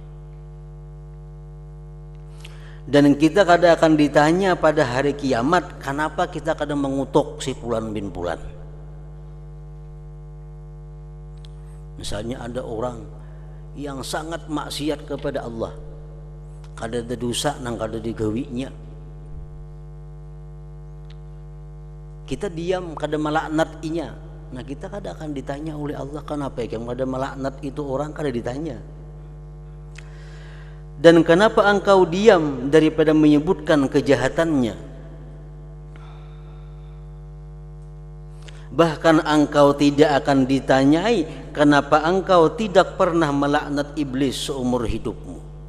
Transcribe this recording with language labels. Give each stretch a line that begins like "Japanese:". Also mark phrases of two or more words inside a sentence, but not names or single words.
Indonesian: Dan kita kada akan ditanya pada hari kiamat, kenapa kita kada mengutuk si Fulan bin Fulan. Misalnya ada orang yang sangat maksiat kepada Allah,
Banjar: kada ada dosa nang kada digawinya, kita diam kada melaknat inya.
Indonesian: Nah kita kada akan ditanya oleh Allah, kenapa yang kada melaknat itu orang,
Banjar: kada ditanya.
Indonesian: Dan kenapa engkau diam daripada menyebutkan kejahatannya? Bahkan engkau tidak akan ditanyai kenapa engkau tidak pernah melaknat iblis seumur hidupmu.